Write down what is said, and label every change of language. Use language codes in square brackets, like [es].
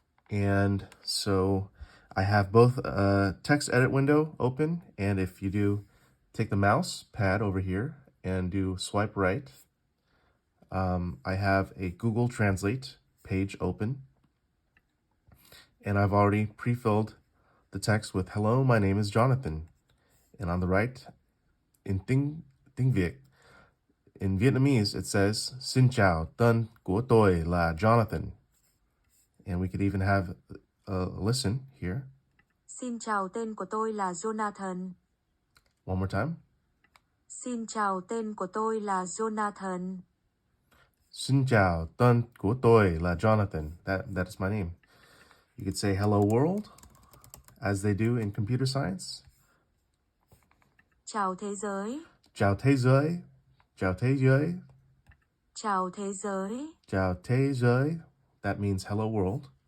[en] And so I have both a text edit window open, and if you do take the mouse pad over here and do swipe right, I have a Google Translate page open, and I've already pre-filled the text with "Hello, my name is Jonathan." And on the right, in Tiếng Việt, in Vietnamese, it says [vi] "Xin chào, tên của tôi là Jonathan." [en] And we could even have a listen here. [vi] Xin chào, tên của tôi là Jonathan. [en] One more time. [vi] Xin chào, tên của tôi là Jonathan. Xin chào, tên của tôi là Jonathan. [en] That is my name. You could say "Hello world," as they do in computer science. [vi] Chào thế giới. Chào thế giới. Chào thế giới. Chào thế giới. Chào thế giới. [en] That means hello world.